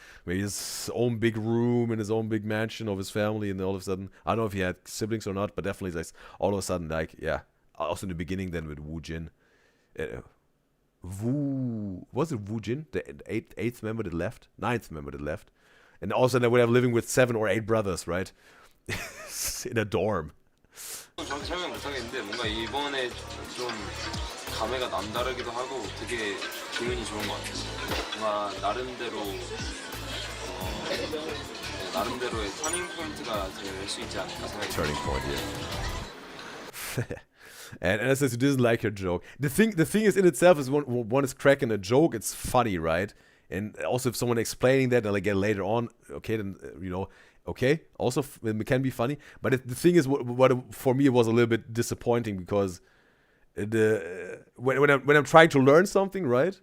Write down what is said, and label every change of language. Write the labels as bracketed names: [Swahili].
[English] Maybe his own big room in his own big mansion of his family, and all of a sudden, I don't know if he had siblings or not, but definitely, like, all of a sudden, like, also in the beginning then with Woo Jin. Was it Woo Jin, the eighth member that left? Ninth member that left. And also they would have living with 7 or 8 brothers, right? In a dorm. [Korean] 저한테 설명 못하겠는데 뭔가 이번에 좀 감회가 남다르기도 하고 되게 기분이 좋은 것 같아요. 뭔가 나름대로의 터닝 포인트가 될 수 있지 않을까 생각이 [English] Turning point, yeah. And Anna says he doesn't like her joke. The thing is in itself is when one is cracking a joke, it's funny, right? And also if someone explaining that, and like again later on, okay, then okay, also it can be funny. But the thing is, what for me it was a little bit disappointing because when I'm trying to learn something, right?